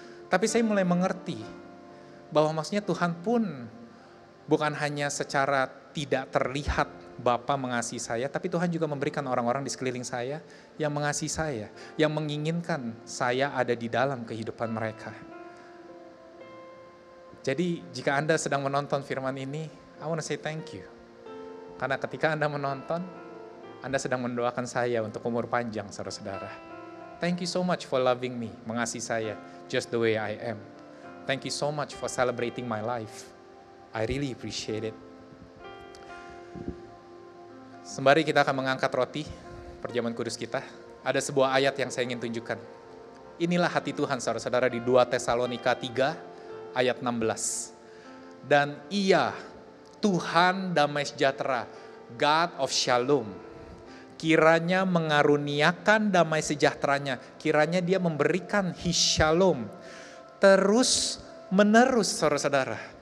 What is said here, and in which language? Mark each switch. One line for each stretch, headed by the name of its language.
Indonesian: Tapi saya mulai mengerti bahwa maksudnya Tuhan pun bukan hanya secara tidak terlihat Bapa mengasihi saya, tapi Tuhan juga memberikan orang-orang di sekeliling saya yang mengasihi saya, yang menginginkan saya ada di dalam kehidupan mereka. Jadi jika Anda sedang menonton firman ini,
English: I want to say thank you.
Indonesian: Karena ketika Anda menonton, Anda sedang mendoakan saya untuk umur panjang, saudara-saudara.
English: Thank you so much for loving me,
Indonesian: mengasihi saya
English: just the way I am. Thank you so much for celebrating my life. I really appreciate it.
Indonesian: Sembari kita akan mengangkat roti, perjamuan kudus kita, ada sebuah ayat yang saya ingin tunjukkan. Inilah hati Tuhan, saudara-saudara, di 2 Tesalonika 3 ayat 16. Dan Ia, Tuhan damai sejahtera,
English: God of Shalom,
Indonesian: kiranya mengaruniakan damai sejahteranya, kiranya Dia memberikan
English: His Shalom
Indonesian: terus menerus, saudara-saudara.